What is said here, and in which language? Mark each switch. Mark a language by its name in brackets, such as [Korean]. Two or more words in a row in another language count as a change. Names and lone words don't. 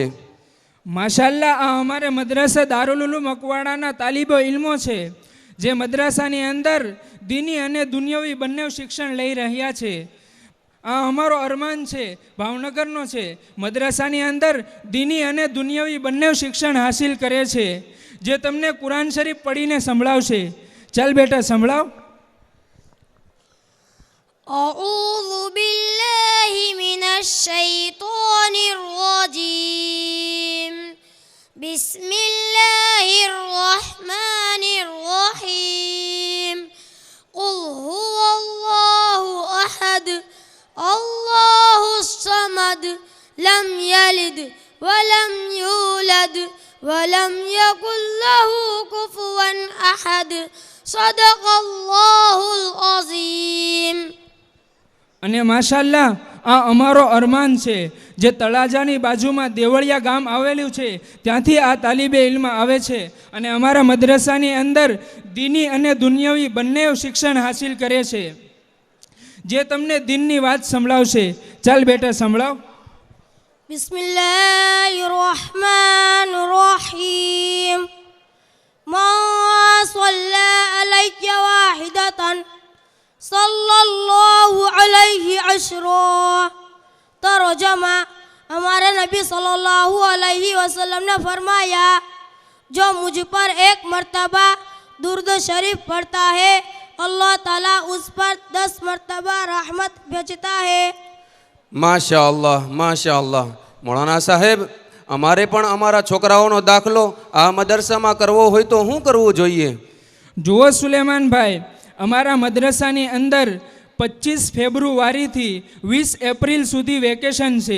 [Gujarati] માશાલ્લાહ, આ અમારે મદ્રસા દારુલ ઉલૂમ મકવાડાના તાલિબો ઇલ્મો છે, જે મદ્રસાની અંદર દીની અને દુનિયાવી બંને શિક્ષણ લઈ રહ્યા છે. આ અમારો અરમાન છે, ભાવનગરનો છે. મદ્રસાની અંદર દીની અને દુનિયાવી બંને શિક્ષણ હાસિલ કરે છે, જે તમને કુરાન શરીફ પઢીને સંભળાવશે. ચાલ બેટા, સંભળાવ. [Arabic] أعوذ بالله من الشيطان الرجيم بسم الله الرحمن الرحيم قل هو الله أحد الله الصمد لم يلد ولم يولد ولم يكن له كفوا أحد صدق الله العظيم. [Gujarati] અને માશાલ્લાહ, આ અમારો અરમાન છે. જે તળાજાની બાજુમાં દેવળિયા ગામ આવેલું છે ત્યાંથી આ તાલીબે ઇલ્મ આવે છે અને અમારા મદ્રસાની અંદર દીની અને દુનિયાવી બંને શિક્ષણ હાસિલ કરે છે. જે તમને દિનની વાત સંભળાવશે. ચાલ બેટા સંભળાવ. [Arabic] بسم الله الرحمن الرحيم. ما صلى علي واحدة صلى الله عليه عشرا. [Gujarati] તરજમા, [Hindi] हमारे नबी [Arabic] صلى الله عليه وسلم [Hindi] ने फरमाया, जो मुझ पर एक मर्तबा दुरूद शरीफ पढ़ता है अल्लाह ताला उस पर 10 मर्तबा रहमत भेजता है. [Gujarati] માશાઅલ્લાહ માશાઅલ્લાહ. મોલાના સાહેબ, અમારે પણ અમારા છોકરાઓનો દાખલો આ મદરસામાં કરવો હોય તો શું કરવું જોઈએ? જુઓ સુલેમાનભાઈ, અમારા મદ્રસાની અંદર 25 ફેબ્રુઆરીથી 20 એપ્રિલ સુધી વેકેશન છે.